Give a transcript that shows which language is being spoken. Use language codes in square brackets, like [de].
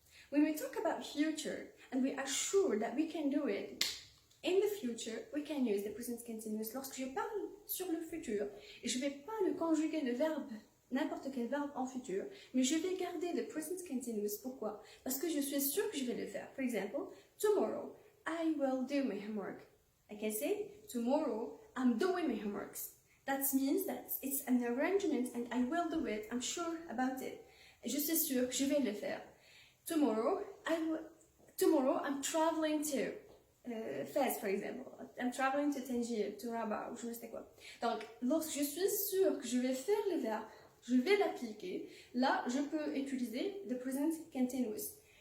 [en] When we talk about future and we are sure that we can do it in the future, we can use the present continuous. [fr] Lorsque je parle sur le futur, et je ne vais pas le conjuguer le verbe, n'importe quel verbe en futur, mais je vais garder le present continuous. Pourquoi? Parce que je suis sûre que je vais le faire. [en] For example, tomorrow I will do my homework. I can say, tomorrow I'm doing my homeworks. That means that it's an arrangement and I will do it. I'm sure about it. [fr] Je suis sûre que je vais le faire. [en] Tomorrow I'm traveling to Fès, for example. I'm traveling to Tangier, to Rabat, [fr] ou je ne sais quoi. Donc, lorsque je suis sûre que je vais faire le verbe, je vais l'appliquer, là, je peux utiliser the present continuous.